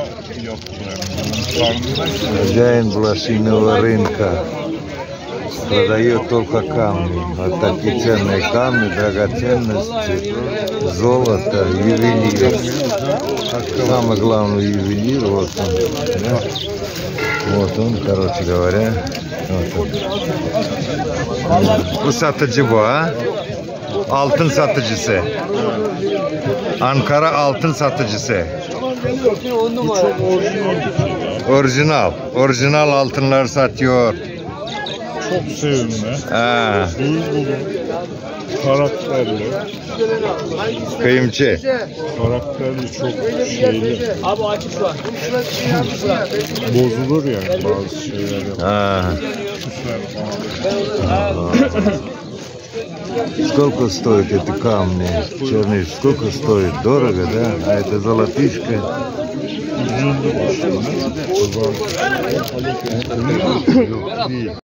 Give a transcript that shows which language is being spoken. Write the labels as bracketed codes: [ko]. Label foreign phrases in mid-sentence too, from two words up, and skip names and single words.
[ru] Хозяин блошиного рынка продает только камни. Вот такие ценные камни, драгоценности, золото, ювелир. Самый главный ювелир, вот он. Да? Вот он, короче говоря. Вот он. [tr] Bu satıcı bu ha? Altın satıcısı. Ankara altın satıcısı. Orijinal. Orijinal altınlar satıyor. Çok sevimli. Ha. Duygulu. Karakterli. Kıyımcı. Karakterli, çok şeyli. Abi açık şu an. Bozulur yani bazı şeyler. Ha. [ru] Сколько стоят эти камни? Черныш, сколько стоит? Дорого, да? А это золотишко. [tr] Üzüldü başına.